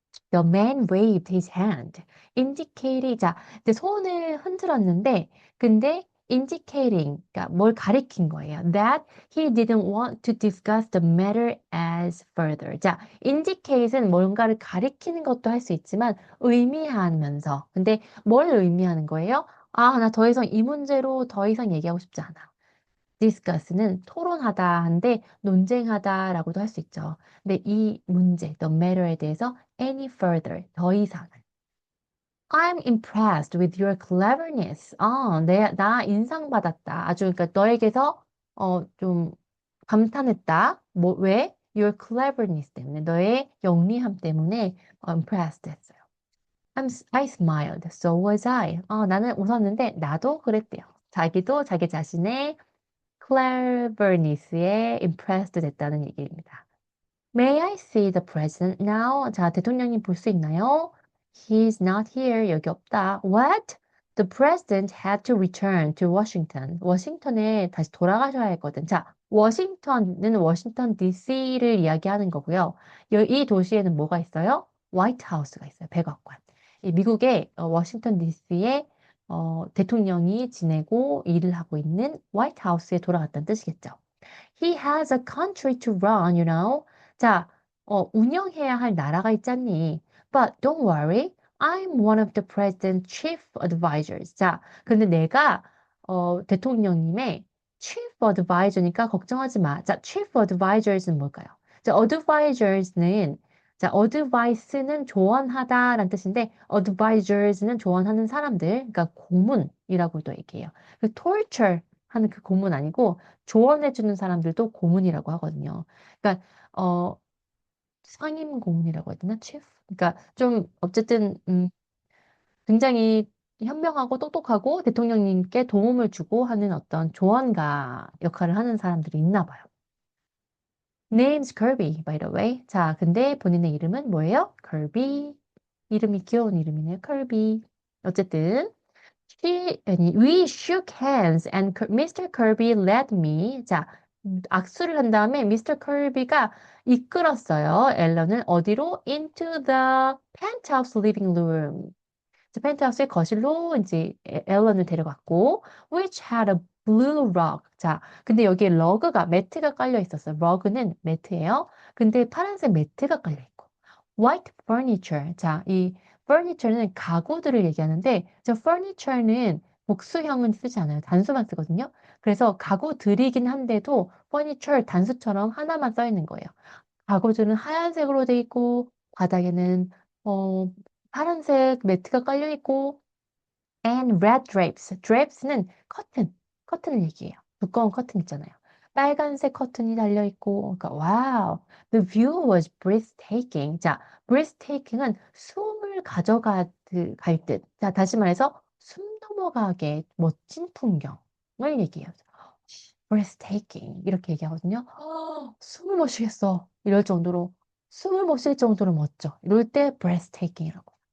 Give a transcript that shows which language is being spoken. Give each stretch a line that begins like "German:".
English: The man waved his hand, indicating,
Korean: 자, 근데 손을 흔들었는데, 근데 indicating, 그러니까 뭘 가리킨 거예요.
English: That he didn't want to discuss the matter as further.
Korean: 자, indicate은 뭔가를 가리키는 것도 할 수 있지만 의미하면서. 근데 뭘 의미하는 거예요? 나 더 이상 이 문제로 더 이상 얘기하고 싶지 않아. discuss는 토론하다 한데 논쟁하다라고도 할 수 있죠. 근데 이 문제, the matter에 대해서
English: any further,
Korean: 더 이상.
English: I'm impressed with your cleverness.
Korean: 나 인상받았다. 아주 그러니까 너에게서 좀 감탄했다. 왜?
English: Your cleverness
Korean: 때문에, 너의 영리함 때문에 impressed 했어요.
English: I smiled. So was I.
Korean: 나는 웃었는데 나도 그랬대요. 자기도 자기 자신의 cleverness에 impressed 됐다는 얘기입니다.
English: May I see the president now?
Korean: 자, 대통령님 볼 수 있나요?
English: He's not here.
Korean: 여기 없다.
English: What? The president had to return to Washington.
Korean: 워싱턴에 다시 돌아가셔야 했거든. 자, 워싱턴은 워싱턴 DC를 이야기하는 거고요. 이 도시에는 뭐가 있어요? 화이트 하우스가 있어요. 백악관. 이 미국의 워싱턴 DC에 대통령이 지내고 일을 하고 있는 화이트 하우스에 돌아갔다는 뜻이겠죠.
English: He has a country to run, you know.
Korean: 자, 운영해야 할 나라가 있잖니.
English: But don't worry, I'm one of the president's chief advisors.
Korean: 자, 근데 내가 대통령님의 chief advisor니까 걱정하지 마. 자, chief advisors는 뭘까요? 자, advisors는 자, advice는 조언하다라는 뜻인데 advisors는 조언하는 사람들, 그러니까 고문이라고도 얘기해요. 그 torture 하는 그 고문 아니고 조언해주는 사람들도 고문이라고 하거든요. 그러니까 상임 고문이라고 해야 되나?
English: chief?
Korean: 그러니까 좀 어쨌든 굉장히 현명하고 똑똑하고 대통령님께 도움을 주고 하는 어떤 조언가 역할을 하는 사람들이 있나 봐요.
English: Name's Kirby, by the way.
Korean: 자, 근데 본인의 이름은 뭐예요?
English: Kirby.
Korean: 이름이 귀여운 이름이네요.
English: Kirby.
Korean: 어쨌든
English: we shook hands and Mr. Kirby led me.
Korean: 자, 악수를 한 다음에 Mr. Kirby가 이끌었어요. 앨런을 어디로?
English: Into the penthouse living room.
Korean: 펜트하우스의 거실로 이제 앨런을 데려갔고,
English: which had a blue rug.
Korean: 자, 근데 여기에 러그가, 매트가 깔려 있었어요. 러그는 매트예요. 근데 파란색 매트가 깔려 있고,
English: white furniture.
Korean: 자, 이 furniture는 가구들을 얘기하는데, 저 furniture는 복수형은 쓰지 않아요. 단수만 쓰거든요. 그래서 가구들이긴 한데도 furniture 단수처럼 하나만 써 있는 거예요. 가구들은 하얀색으로 돼 있고, 바닥에는 어, 파란색 매트가 깔려 있고,
English: and red drapes.
Korean: drapes는 커튼을 얘기해요. 두꺼운 커튼 있잖아요. 빨간색 커튼이 달려있고, 그러니까, 와우.
English: The view was breathtaking.
Korean: 자, breathtaking은 숨을 갈 듯. 자, 다시 말해서 숨 넘어가게 멋진 풍경을 얘기해요. breathtaking. 이렇게 얘기하거든요. 숨을 못 쉬겠어. 이럴 정도로, 숨을 못 쉴 정도로 멋져. 이럴 때 breathtaking이라고.